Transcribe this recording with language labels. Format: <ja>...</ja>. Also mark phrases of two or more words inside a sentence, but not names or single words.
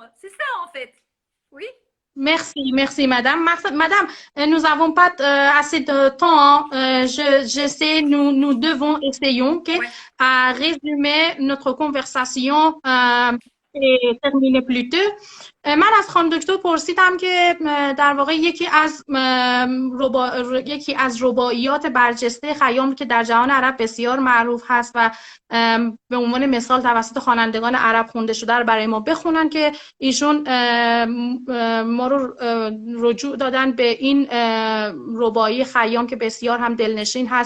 <fr>C'est ça, en fait. Oui. Merci, madame. Madame, nous n'avons pas assez de temps. J'essaie, nous devons essayons à résumer notre conversation et terminer plus tôt.</fr> <fa>من از خانم دکتر پرسیدم که در واقع یکی از رباعیات برجسته خیام که در جهان عرب بسیار معروف هست و به عنوان مثال توسط خوانندگان عرب خونده شده رو برای ما بخونن که ایشون ما رو رجوع دادن به این رباعی خیام که بسیار هم دلنشین هست.</fa>